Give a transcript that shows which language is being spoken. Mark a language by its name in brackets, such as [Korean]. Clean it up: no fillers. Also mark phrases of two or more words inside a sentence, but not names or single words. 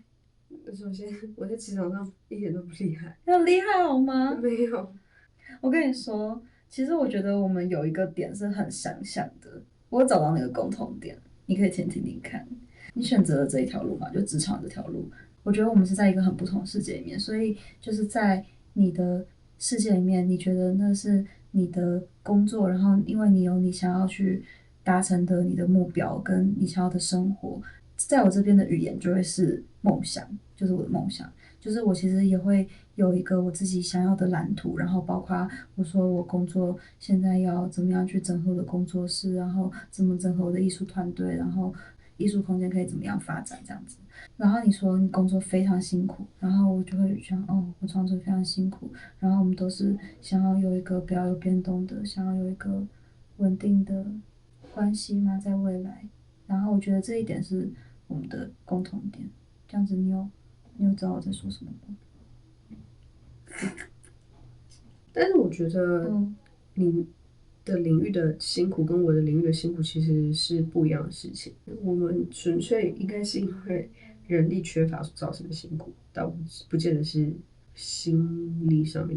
[Chinese] 首先，我在職場上一點都不厲害。很厲害好嗎？沒有。我跟你說，其實我覺得我們有一個點是很相像的，我找到那個共同點，你可以先聽聽看。你選擇了這一條路嘛，就職場這條路，我覺得我們是在一個很不同的世界裡面，所以就是在你的世界裡面，你覺得那是你的工作，然後因為你有你想要去達成的你的目標跟你想要的生活，在我這邊的語言就會是夢想，就是我的夢想，就是我其實也會有一個我自己想要的藍圖，然後包括我說我工作現在要怎麼樣去整合我的工作室，然後怎麼整合我的藝術團隊，然後藝術空間可以怎麼樣發展這樣子。然後你說你工作非常辛苦，然後我就會想我創作非常辛苦，然後我們都是想要有一個不要有變動的，想要有一個穩定的關係嘛，在未來。然後我覺得這一點是我們的共同點。這樣子你有知道我在說什麼嗎？但是我覺得你的領域的辛苦跟我的領域的辛苦其實是不一樣的事情。我們純粹應該是因為人力缺乏所造成的辛苦，倒不見得是心理上面的。